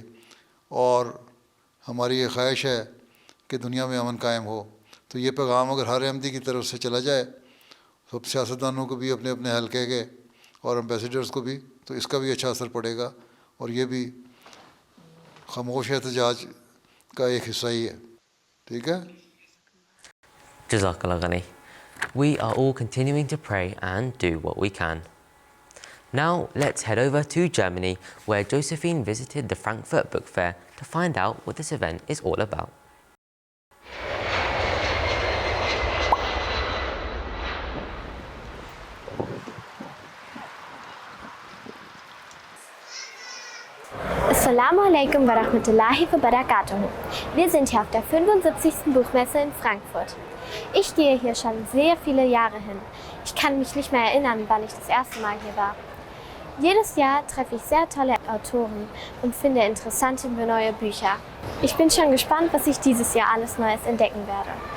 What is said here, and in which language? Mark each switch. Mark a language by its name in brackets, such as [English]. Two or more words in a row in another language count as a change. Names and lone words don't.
[Urdu] اور ہماری یہ خواہش ہے کہ دنیا میں امن قائم ہو. تو یہ پیغام اگر ہر احمدی کی طرف سے چلا جائے، سب سیاستدانوں کو بھی، اپنے اپنے حلقے کے اور ایمبیسڈرز کو بھی، تو اس کا بھی اچھا اثر پڑے گا، اور یہ بھی خاموش احتجاج کا ایک حصہ ہی ہے. ٹھیک ہے? [Arabic] Jazakallah Ghani. [English] We are all continuing to pray and do what we can. Now let's head over to Germany, where Josephine visited the Frankfurt Book Fair to find out what this event is all about. [Arabic] السلام عليكم ورحمة الله وبركاته. [German] Wir sind hier auf der 75. Buchmesse in Frankfurt. Ich gehe hier schon sehr viele Jahre hin. Ich kann mich nicht mehr erinnern, wann ich das erste Mal hier war. Jedes Jahr treffe ich sehr tolle Autoren und finde interessante neue Bücher. Ich bin schon gespannt, was ich dieses Jahr alles Neues entdecken werde.